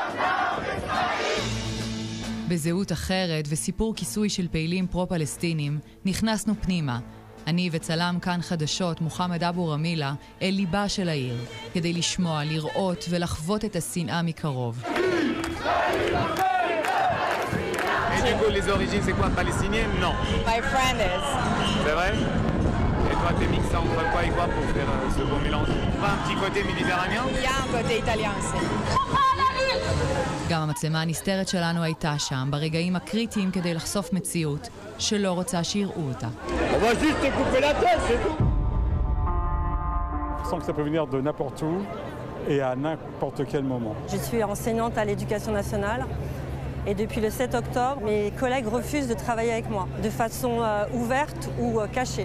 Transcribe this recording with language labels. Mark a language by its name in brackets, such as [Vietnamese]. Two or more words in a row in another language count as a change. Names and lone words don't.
[Hebrew] בזהות אחרת וסיפור כיסוי של פעילים פרו-פלסטינים, נכנסנו פנימה. אני וצלם כאן חדשות, מוחמד אבו רמילה, אל ליבה של העיר, כדי לשמוע, לראות ולחוות את השנאה מקרוב. [French] Et du coup, les origines, c'est quoi, palestinienne? Non. [English] My friend is. [French] C'est vrai? Et toi, t'es mixé entre quoi et quoi pour faire ce beau mélange? Pas un petit côté méditerranéen? Il y a un côté italien aussi. [Hebrew] גם המצלמה הנסתרת שלנו הייתה שם, ברגעים הקריטיים כדי לחשוף מציאות שלא רוצה שיראו אותה. [French] On va juste couper la tête, c'est tout. Je sens que ça peut venir de n'importe où et à n'importe quel moment. Je suis enseignante à l'éducation nationale et depuis le 7 octobre, mes collègues refusent de travailler avec moi de façon ouverte ou cachée.